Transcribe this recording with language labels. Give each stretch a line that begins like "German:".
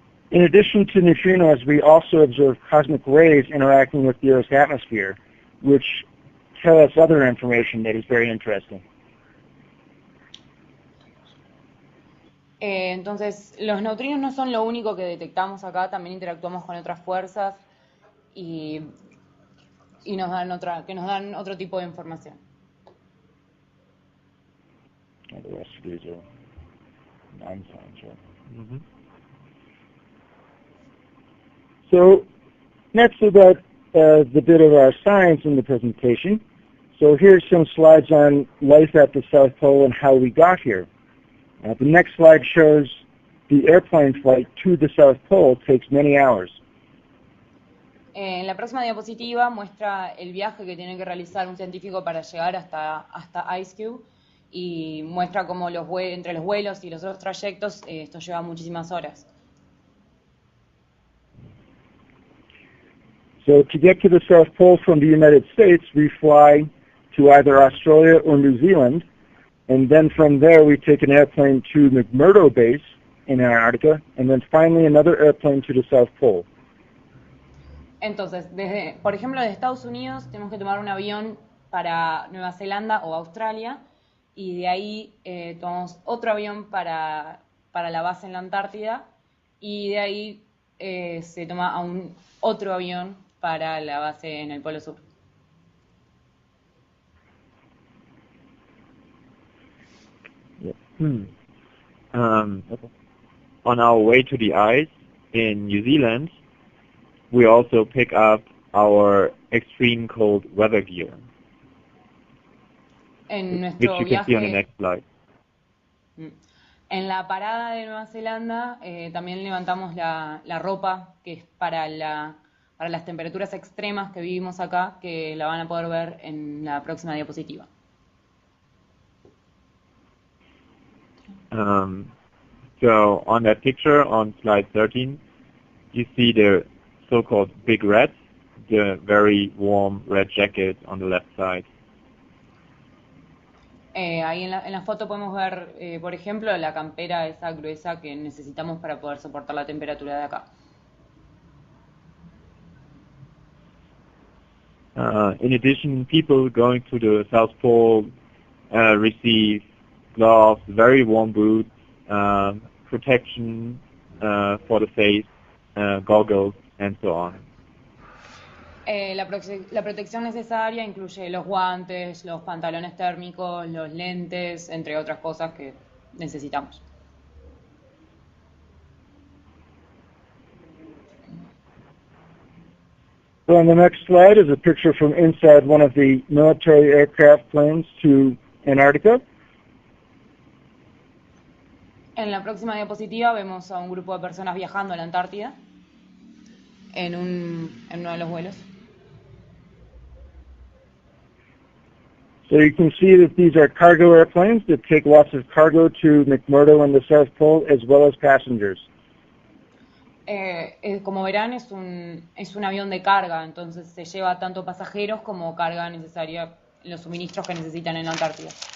English: In addition to neutrinos, we also observe cosmic rays interacting with the Earth's atmosphere, which tell us other information that is very interesting.
Spanish: Entonces, los neutrinos no son lo único que detectamos acá, también interactuamos con otras fuerzas y nos dan otro tipo de información.
English: And the rest of these are non-science, right? Mm-hmm. So that's about the bit of our science in the presentation. So here's some slides on life at the South Pole and how we got here. The next slide shows the airplane flight to the South Pole takes many hours.
Spanish: En la próxima diapositiva muestra el viaje que tiene que realizar un científico para llegar hasta IceCube y muestra cómo entre los vuelos y los otros trayectos esto lleva muchísimas horas.
English: So to get to the South Pole from the United States, we fly to either Australia or New Zealand, and then from there we take an airplane to McMurdo Base in Antarctica, and then finally another airplane to the South Pole.
Spanish: Entonces, por ejemplo, de Estados Unidos tenemos que tomar un avión para Nueva Zelanda o Australia, y de ahí tomamos otro avión para la base en la Antártida, y de ahí se toma otro avión para la base en el Polo Sur.
English: On our way to the ice in New Zealand, we also pick up our extreme cold weather gear,
Spanish: En
English: which
Spanish: nuestro
English: you can see on the
Spanish: viaje,
English: next slide.
Spanish: en la parada de Nueva Zelanda, también levantamos la ropa que es para las temperaturas extremas que vivimos acá, que la van a poder ver en la próxima diapositiva.
English: So on that picture on slide 13, you see the so-called big red, the very warm red jacket on the left side.
Spanish: Ahí en la foto podemos ver, por ejemplo, la campera esa gruesa que necesitamos para poder soportar la temperatura de acá.
English: In addition, people going to the South Pole receive gloves, very warm boots, protection for the face, goggles, and so on.
Spanish: La protección necesaria incluye los guantes, los pantalones térmicos, los lentes, entre otras cosas que necesitamos.
English: So on the next slide is a picture from inside one of the military aircraft planes to Antarctica.
Spanish: En la próxima diapositiva vemos a un grupo de personas viajando a la Antártida en uno de los vuelos.
English: So you can see that these are cargo airplanes that take lots of cargo to McMurdo and the South Pole, as well as passengers.
Spanish: Como verán, es un avión de carga, entonces se lleva tanto pasajeros como carga necesaria, los suministros que necesitan en la Antártida.